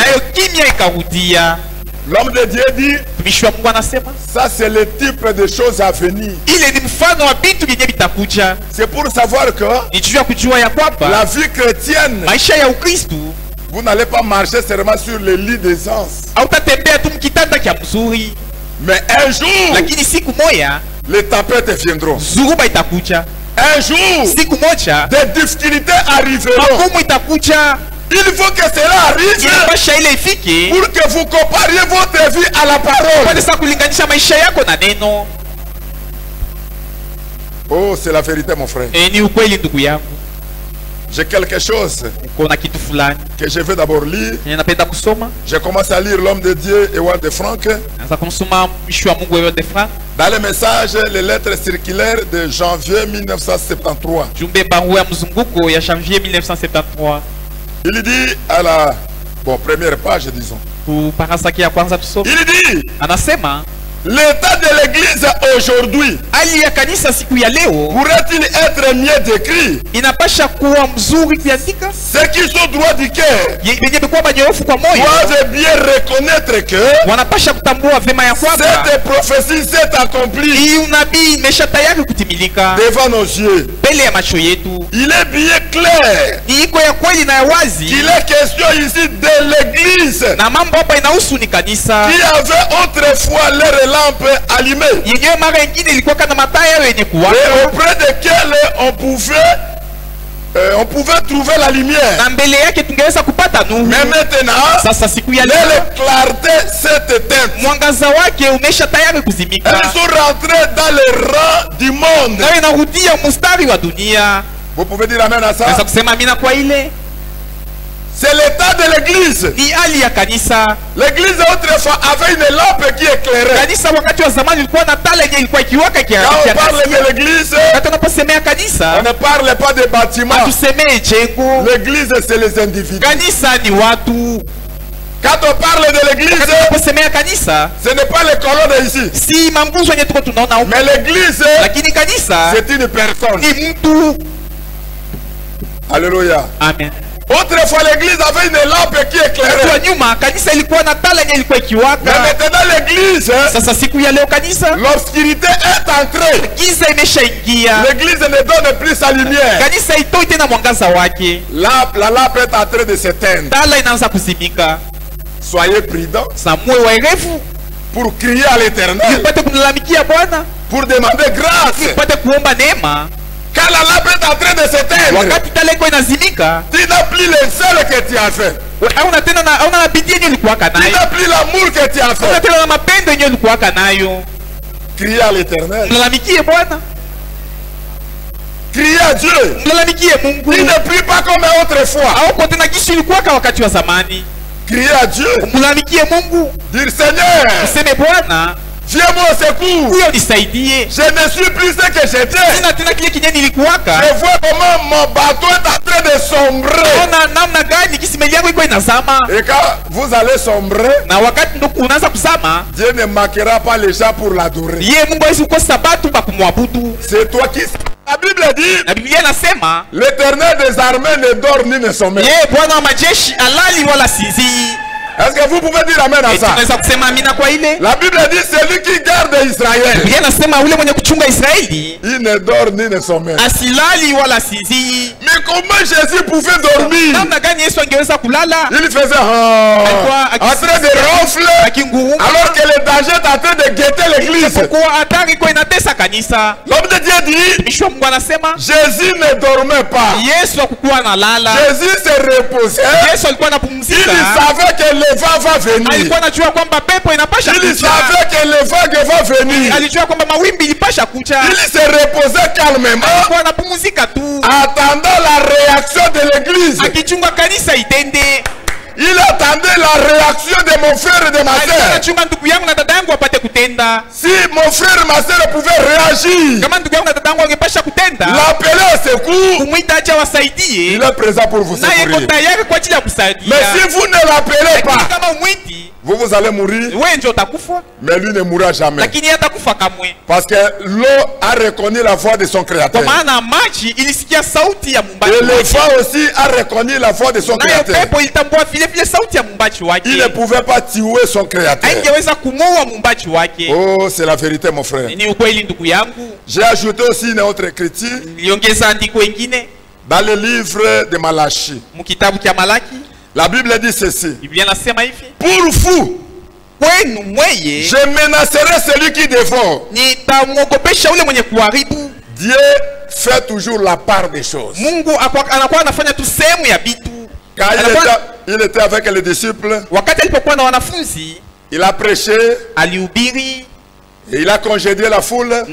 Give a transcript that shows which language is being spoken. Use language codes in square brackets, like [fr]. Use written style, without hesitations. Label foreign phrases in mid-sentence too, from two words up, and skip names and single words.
[fr] L'homme de Dieu dit, ça c'est le type de choses à venir. C'est pour savoir que la vie chrétienne, vous n'allez pas marcher seulement sur le lit d'aisance. Mais un jour, [sw] lakini siku moja [fr] les tempêtes viendront. [sw] zuruba itakuja. [fr] Un jour, [sw] Siku moja [fr] des difficultés arriveront. [sw] magumu itakuja. [fr] Il faut que cela arrive [sw] Inapasha ile ifike [fr] pour que vous compariez votre vie à la [sw] kwa [fr] parole. [sw] sasa kulinganisha maisha yako na neno. [fr] Oh, c'est la vérité, mon frère. [sw] Ni ukweli ndugu yangu. [fr] J'ai quelque chose [sw] Kuna kitu fulani [fr] que je vais d'abord lire. [sw] ninapenda kusoma. [fr] J'ai commencé à lire L'homme de Dieu, Ewald de Franck. [sw] Naanza kumsoma mtumishi wa Mungu Ewald de Franck. [fr] Dans les messages, les lettres circulaires de janvier 1973. [sw] Jumbe barua ya mzunguko ya janvier 1973. [fr] Il dit à la première page, disons. [sw] Kuparasaki ya kwanza tusome. [fr] Il dit, [sw] Anasema [fr] l'état de l'église aujourd'hui [sw] hali ya kanisa siku ya leo [fr] pourrait-il être mieux décrit? [sw] inapasha kuwa mzuri kuandika. [fr] Ceux qui sont droits du cœur [sw] Yenye bekuwa banyofu kwa moyo [fr] doivent bien reconnaître que [sw] wanapasha kutambua vema ya kwamba [fr] cette prophétie s'est accomplie [sw] hii unabii imesha tayari kutimilika [fr] devant nos yeux. [sw] mbele ya macho yetu. [fr] Il est bien clair [sw] Ni iko ya kweli na ya wazi, [fr] qu'il est question ici de l'église [sw] na mambo hapa inahusu ni kanisa [fr] qui avait autrefois leurs lampes allumées [sw] yenyewe mara ingine ilikuwa kana mataa yao yenye [fr] et [sw] kuwaka [fr] auprès desquelles on pouvait trouver la lumière. [sw] na mbele yake tungeweza kupata nuru. [fr] Mais maintenant, [sw] Sasa siku ya leo [fr] leur clarté s'est éteinte. [sw] mwangaza wake umesha tayari kuzimika, [fr] Elles sont rentrées dans le rang du monde. [sw] nayo inarudia mustari wa dunia. [fr] Vous pouvez dire amen à [sw] Naweza [fr] ça? [sw] kusema amina kwa ile [fr] C'est l'état de l'église. [sw] ni hali ya kanisa. [fr] L'église autrefois avait une lampe qui éclairait. [sw] Kanisa wakati wa zamani ilikuwa na taa yenye ilikuwa ikiwaka [fr] Quand on parle de l'église, [sw] wakati unaposemea [fr] on [sw] kanisa [fr] ne parle pas de bâtiments. [sw] hatusemee jengo. [fr] L'église, c'est les individus. [sw] Kanisa ni watu. [fr] Quand on parle de l'église, [sw] Wakati unaposemea kanisa [fr] ce n'est pas les colonnes ici. [sw] si manguzo yenye tuko tunaona huko, [fr] Mais l'église, [sw] lakini kanisa [fr] c'est une personne. [sw] ni mtu. [fr] Alléluia. [sw] Amen. [fr] Autrefois, l'église avait une lampe qui [sw] Wakati wa [fr] éclairait. [sw] nyuma kanisa ilikuwa na taa yenye ilikuwa [fr] Mais [sw] ikiwaka. [fr] maintenant, l'église, [sw] Sasa siku ya leo kanisa [fr] l'obscurité est entrée. [sw] giza imeshaingia. [fr] L'église ne donne plus sa lumière. [sw] Kanisa itoi tena mwangaza wake, [fr] La lampe est en train de s'éteindre. [sw] taa inaanza kuzimika. [fr] Soyez prudents [sw] Samue waerefu [fr] pour crier à l'éternel, [sw] upate kumlalamikia Bwana, [fr] pour demander grâce. [sw] upate kuomba neema. [fr] Quand la lampe est en train de s'éteindre, [sw] Wakati taa iko inazimika, [fr] tu n'as plus le zèle que tu as fait. [sw] hauna tena na bidii yenye ulikuwaka [fr] Tu [sw] nayo, [fr] n'as plus l'amour que tu as [sw] hauna [fr] fait. [sw] tena na mapendo yenye ulikuwaka nayo. [fr] Criez à l'éternel. [sw] Mlalamikie Bwana, [fr] Criez à Dieu. [sw] mlalamikie Mungu. [fr] Il ne prie pas comme autrefois. [sw] Hauko tena gisi ulikuwaka wakati wa zamani. [fr] Criez à Dieu. [sw] Mlalamikie Mungu, [fr] Dire Seigneur, [sw] useme Bwana, [fr] viens-moi au secours. [sw] huyo nisaidie. [fr] Je ne suis plus ce que j'étais. [sw] Sina tena kile kinye nilikuwaka. [fr] Je vois comment mon bateau est en train de sombrer. [sw] Ona namna gani gisi meli yako iko inazama, [fr] Et quand vous allez sombrer, [sw] na wakati ndo unaanza kuzama, [fr] Dieu ne manquera pas les gens pour l'adorer. [sw] ye Mungu hawezi kukosa batu ba kumwabudu. [fr] C'est toi qui... La Bible dit, [sw] Na Biblia inasema [fr] l'Éternel des armées ne dort ni ne sommeille. [sw] ye Bwana wa majeshi alali wala sinzii. [fr] Est-ce que vous pouvez dire amen à ça? [sw] Tunaweza kusema amina kwa ile. [fr] La Bible dit, celui qui garde Israël, [sw] Biblia inasema ule mwenye kuchunga Israeli [fr] il ne dort ni ne sommeille. [sw] asilali wala sinzii. [fr] Mais comment Jésus pouvait dormir? [sw] Namna gani Yesu angeweza kulala [fr] Il faisait [sw] Alikuwa [fr] en train de ronfler [sw] akinguruma, [fr] alors que le danger est en train de guetter l'église. [sw] kwa hatari iko inatesa kanisa? [fr] L'homme de Dieu dit, [sw] Mtumishi wa Mungu anasema [fr] Jésus ne dormait pas. [sw] Yesu hakukuwa analala. [fr] Jésus se reposait. [sw] Yesu alikuwa [fr] Il [sw] anapumzika. [fr] savait que le vent va venir. [sw] Alikuwa anajua kwamba pepo inapasha [fr] Il [sw] kuja. [fr] savait que le vague va venir. [sw] Alijua kwamba mawimbi ilipasha kuja. [fr] Il se reposait calmement, [sw] Alikuwa anapumzika tu [fr] attendant la réaction de l'église. [sw] akichunga kanisa itende. [fr] Il attendait la réaction de mon frère et de ma [sw] Alikuwa [fr] soeur. [sw] anachunga ndugu yangu na dada yangu apate kutenda. [fr] Si mon frère et ma soeur pouvaient réagir, [sw] Kama ndugu yangu na dada yangu angepasha kutenda, [fr] l'appeler au secours, [sw] kumwita aje wasaidie, [fr] il est présent pour vous [sw] naye iko [fr] secourir. [sw] tayari kwa ajili ya kusaidia. [fr] Mais si vous ne l'appelez [sw] Lakini [fr] pas, [sw] kama umwiti, [fr] vous allez mourir, [sw] wewe ndio utakufa, [fr] mais lui ne mourra jamais. [sw] lakini hatakufa kamwe. [fr] Parce que l'eau a reconnu la voix de son [sw] Kwa [fr] créateur. [sw] maana maji ilisikia sauti ya muumbaji [fr] Et le [sw] wake. [fr] vent aussi a reconnu la voix de son [sw] Nayo [fr] créateur. [sw] pepo ilitambua vile vile sauti ya muumbaji wake. [fr] Il ne pouvait pas tuer son créateur. [sw] Haingeweza kumuua muumbaji wake. [fr] Oh, c'est la vérité, mon frère. [sw] Ni ukweli ndugu yangu. [fr] J'ai ajouté aussi une autre écriture [sw] Niliongeza andiko ingine [fr] dans le livre de Malachie. [sw] mkitabu cha Malaki. [fr] La Bible dit ceci. [sw] Biblia nasema hivi: [fr] Pour vous, Je menacerai celui qui dévore. Dieu fait toujours la part des choses. Quand il était avec les disciples, il a prêché et il a congédié la foule.